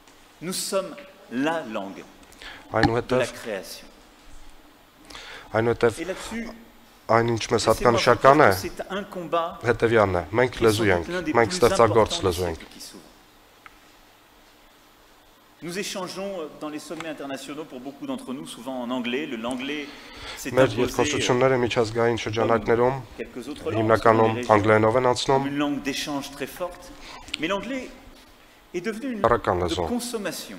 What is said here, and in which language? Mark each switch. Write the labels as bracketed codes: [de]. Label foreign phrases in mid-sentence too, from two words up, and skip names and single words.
[fr] Nous sommes la langue de la création. [hy] Այնուհետև այն ինչ մեզ հատկանշական է, հետևյալն է, մենք լեզու ենք, մենք ստեղծագործ լեզու ենք։ [fr] Nous échangeons dans les sommets internationaux pour beaucoup d'entre nous, souvent en anglais. L'anglais s'est imposé une langue d'échange très forte. Mais l'anglais est devenu une langue de consommation.